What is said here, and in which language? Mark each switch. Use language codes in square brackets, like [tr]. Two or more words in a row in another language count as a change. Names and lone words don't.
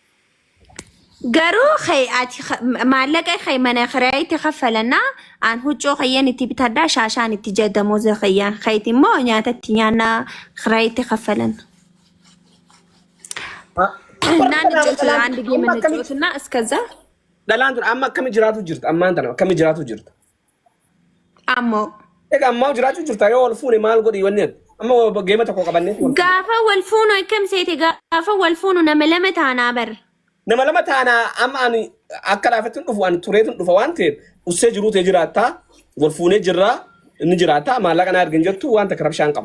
[om] Garuu ati maallaqa mana khiraayiti kaffalanna an huccuu khayyan itti bitadhaa shaashaan itti jedhamoo khayyan khayti immoo nyaatatti nyaanna khiraayiti kaffalan. Naan jechuudha [am] አንድ ጌም እንጫወትና እስከዛ [om] dhalaan tun amma akkami jiraatu jirta ammaan tana akkami jiraatu jirta. Ammoo egaa ammaa jiraatu jirta yoo wal fuune maal godhi wanni amma geema tokko qabannee gaafa wal fuunu akkam seete gaafa wal fuunu nama lama taanaa bar nama lama taanaa amma ani akka laafetun dhufu ani tureetun dhufa waan ta'eef ussee jiruu ta'e jiraata wal fuunee jirra inni jiraata maallaqa na argin jettu waan takka rabshaan qaba.